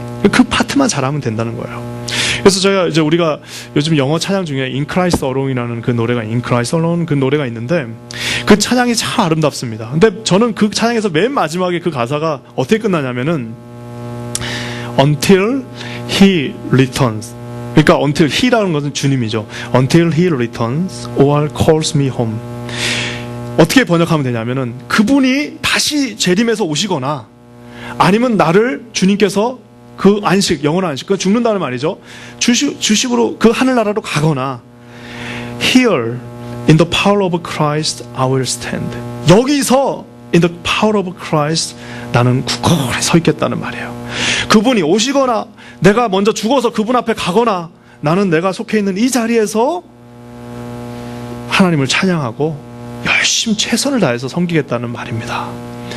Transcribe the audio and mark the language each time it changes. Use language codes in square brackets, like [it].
[ko] 그 파트만 잘하면 된다는 거예요. 그래서 이제 우리가 요즘 영어 찬양 중에 In Christ Alone이라는 그 노래가, In Christ Alone 그 노래가 있는데 그 찬양이 참 아름답습니다. 근데 저는 그 찬양에서 맨 마지막에 그 가사가 어떻게 끝나냐면은 [en] Until He Returns. [ko] 그러니까 [en] Until He [ko] 라는 것은 주님이죠. [en] Until He Returns or calls me home. [ko] 어떻게 번역하면 되냐면은 그분이 다시 재림해서 오시거나 아니면 나를 주님께서 그 안식, 영원한 안식, 그 죽는다는 말이죠. 주식으로 그 하늘나라로 가거나 [en] Here in the power of Christ I will stand. [ko] 여기서 [en] in the power of Christ [ko] 나는 굳건히 서 있겠다는 말이에요. 그분이 오시거나 내가 먼저 죽어서 그분 앞에 가거나 나는 내가 속해 있는 이 자리에서 하나님을 찬양하고 열심히 최선을 다해서 섬기겠다는 말입니다.